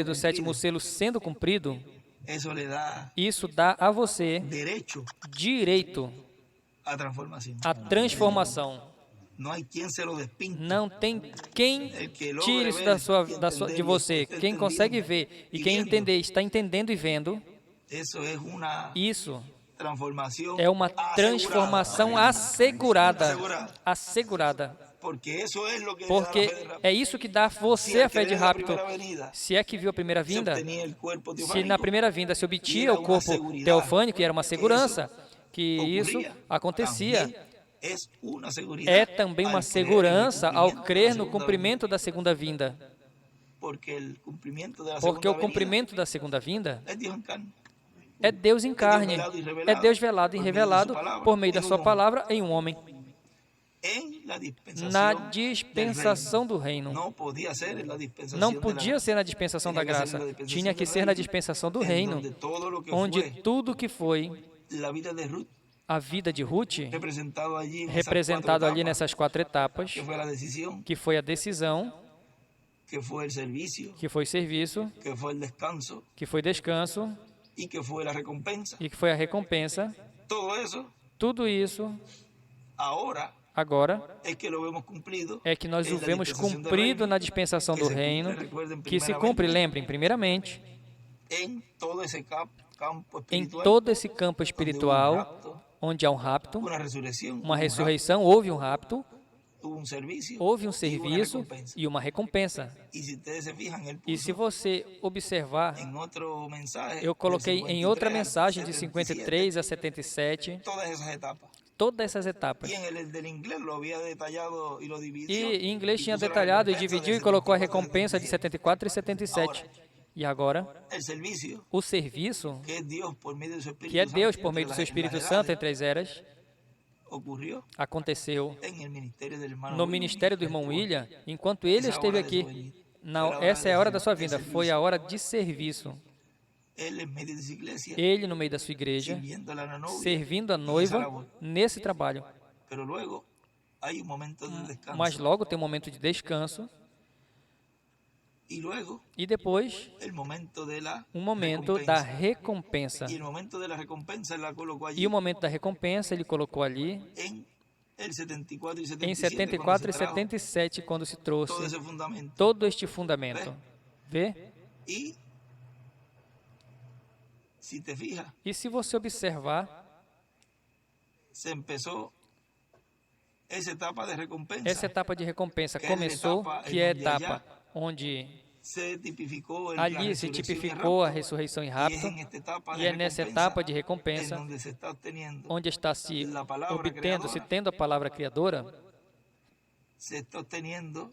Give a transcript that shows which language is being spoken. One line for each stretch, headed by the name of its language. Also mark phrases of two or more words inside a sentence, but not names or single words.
Spanish: siendo
Portuguese: do sétimo
Spanish: cumplido,
Portuguese: selo sendo cumprido,
Spanish: eso le da
Portuguese: isso dá a você
Spanish: derecho
Portuguese: direito
Spanish: a transformación.
Portuguese: à transformação.
Spanish: No hay quien se lo despinte.
Portuguese: Não tem quem tire isso de você. Quem consegue ver e quem entender, está entendendo e vendo,
Spanish: Eso es una
Portuguese: isso
Spanish: transformación
Portuguese: é uma transformação assegurada. Assegurada.
Spanish: Porque eso es lo que le da la
Portuguese: Porque
Spanish: fe de rapto.
Portuguese: é isso que dá a
Spanish: Si
Portuguese: você a
Spanish: al
Portuguese: fé
Spanish: de creer la
Portuguese: rapto.
Spanish: primera venida
Portuguese: Se é que viu a primeira
Spanish: se
Portuguese: vinda,
Spanish: obtenía el cuerpo
Portuguese: se
Spanish: teofánico,
Portuguese: na primeira vinda se obtia
Spanish: era
Portuguese: o uma corpo
Spanish: seguridade
Portuguese: teofânico, e era uma
Spanish: que
Portuguese: segurança, que
Spanish: ocurría,
Portuguese: isso acontecia.
Spanish: también es una seguridad
Portuguese: É também uma
Spanish: al creer en el
Portuguese: segurança ao
Spanish: cumplimiento
Portuguese: crer da no
Spanish: segunda
Portuguese: cumprimento da segunda vinda.
Spanish: venida. Porque el cumplimiento de la
Portuguese: Porque o
Spanish: segunda
Portuguese: cumprimento da segunda vinda
Spanish: venida es Dios en carne.
Portuguese: é Deus em carne, é Deus velado e revelado por meio da sua palavra em um homem,
Spanish: En la dispensación
Portuguese: na
Spanish: del
Portuguese: dispensação
Spanish: reino.
Portuguese: do reino.
Spanish: No podía ser en la dispensación
Portuguese: Não
Spanish: de la
Portuguese: podia
Spanish: gracia.
Portuguese: ser na dispensação da Tinha que ser graça, na dispensação tinha que do ser na
Spanish: reino,
Portuguese: dispensação do
Spanish: en
Portuguese: reino,
Spanish: donde todo lo que
Portuguese: onde
Spanish: fue
Portuguese: tudo que foi
Spanish: la vida de Ruth
Portuguese: a vida de Ruth,
Spanish: representado allí en esas
Portuguese: representado
Spanish: cuatro
Portuguese: ali
Spanish: etapas,
Portuguese: nessas 4 etapas,
Spanish: que fue la decisión,
Portuguese: que foi a decisão,
Spanish: que fue el servicio,
Portuguese: que foi serviço,
Spanish: que fue el descanso
Portuguese: que foi descanso
Spanish: y que fue la recompensa.
Portuguese: e que foi a recompensa.
Spanish: Todo eso
Portuguese: Tudo isso
Spanish: ahora
Portuguese: agora
Spanish: es que lo vemos cumplido.
Portuguese: é que nós
Spanish: en
Portuguese: o
Spanish: la
Portuguese: vemos
Spanish: dispensación del
Portuguese: cumprido
Spanish: reino,
Portuguese: na dispensação
Spanish: que
Portuguese: do
Spanish: se cumple,
Portuguese: reino,
Spanish: recuerden,
Portuguese: que se
Spanish: primeramente,
Portuguese: cumpre, lembrem, primeiramente,
Spanish: en todo ese campo
Portuguese: em
Spanish: espiritual,
Portuguese: todo esse campo
Spanish: donde hubo un
Portuguese: espiritual,
Spanish: rapto,
Portuguese: onde há um rapto,
Spanish: una resurrección,
Portuguese: uma ressurreição, houve um rapto,
Spanish: hubo un servicio,
Portuguese: houve um
Spanish: y una
Portuguese: serviço
Spanish: recompensa.
Portuguese: e uma recompensa.
Spanish: Y si ustedes se fijan, él
Portuguese: E se
Spanish: puso
Portuguese: você observar,
Spanish: en otro mensaje,
Portuguese: eu coloquei
Spanish: del
Portuguese: em outra
Spanish: 53 al
Portuguese: mensagem de
Spanish: 77,
Portuguese: 53 a 77
Spanish: todas esas etapas.
Portuguese: todas essas etapas.
Spanish: Y en el del inglés lo había detallado y lo dividió.
Portuguese: E em inglês
Spanish: y
Portuguese: tinha
Spanish: puso la
Portuguese: detalhado e
Spanish: recompensa
Portuguese: dividiu
Spanish: del
Portuguese: e colocou a
Spanish: 74 al
Portuguese: recompensa de 74 e 77. E agora,
Spanish: El servicio,
Portuguese: o serviço,
Spanish: que es Dios por medio de su Espíritu
Portuguese: que é Deus
Spanish: Santo
Portuguese: por meio do seu
Spanish: entre las
Portuguese: Espírito Santo
Spanish: edades,
Portuguese: entre as eras,
Spanish: ocurrió
Portuguese: aconteceu
Spanish: en el ministerio del hermano
Portuguese: no
Spanish: William,
Portuguese: ministério do irmão William, enquanto ele Essa esteve hora de aqui. sua vida. Não, Foi a hora essa é a hora da sua de vida, serviço. foi a hora de serviço.
Spanish: Él en medio de su iglesia,
Portuguese: Ele, no meio da sua igreja,
Spanish: sirviéndola a la novia,
Portuguese: servindo a
Spanish: en esa
Portuguese: noiva
Spanish: labor.
Portuguese: nesse trabalho.
Spanish: Pero luego hay un momento de descanso.
Portuguese: Mas logo tem um momento de descanso
Spanish: Y luego
Portuguese: e depois
Spanish: el momento de la
Portuguese: um momento da
Spanish: recompensa.
Portuguese: recompensa.
Spanish: Y el momento de la recompensa él la colocó allí
Portuguese: E o momento da recompensa ele colocou ali
Spanish: en el 74 y
Portuguese: em
Spanish: 77, cuando
Portuguese: 74 e se trajo 77, quando se
Spanish: todo
Portuguese: trouxe
Spanish: ese fundamento.
Portuguese: todo este fundamento. Vê?
Spanish: Y si te fijas,
Portuguese: E se você observar,
Spanish: se empezó esa etapa de recompensa.
Portuguese: essa etapa de recompensa Que é a começou, etapa que é a onde etapa onde
Spanish: se tipificó el
Portuguese: ali se tipificou a ressurreição e rapto, e é nessa etapa de recompensa
Spanish: donde se está obteniendo,
Portuguese: onde está se
Spanish: La palavra
Portuguese: obtendo, se
Spanish: criadora.
Portuguese: tendo a palavra criadora,
Spanish: se está obteniendo